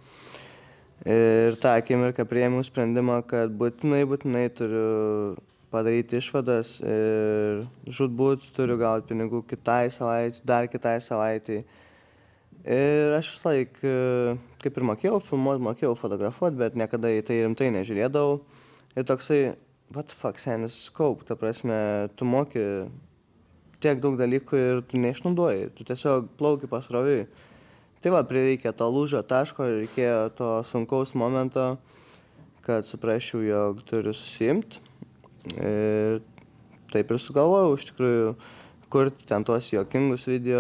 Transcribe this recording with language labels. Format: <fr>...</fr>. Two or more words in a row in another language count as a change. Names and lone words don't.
<lt>Ir tą akimirką priėmiau sprendimą, kad būtinai turiu padaryti išvadas ir žūtbūt turiu gauti pinigų kitai savaitei, dar kitai savaitei. Ir aš visą laiką, kaip ir mokėjau filmuoti, mokėjau fotografuoti, bet niekada į tai rimtai nežiūrėdavau. Ir toksai,</lt> <en>what the fuck, senis, scope,</en> <lt>ta prasme, tu moki tiek daug dalykų ir tu neišnaudoji, tu tiesiog plauki pasroviui. Tai va, prireikė to lūžio taško, reikėjo to sunkaus momento, kad suprasčiau, jog turiu susiimti. Ir taip ir sugalvojau, iš tikrųjų, kurti ten tuos juokingus video.</lt>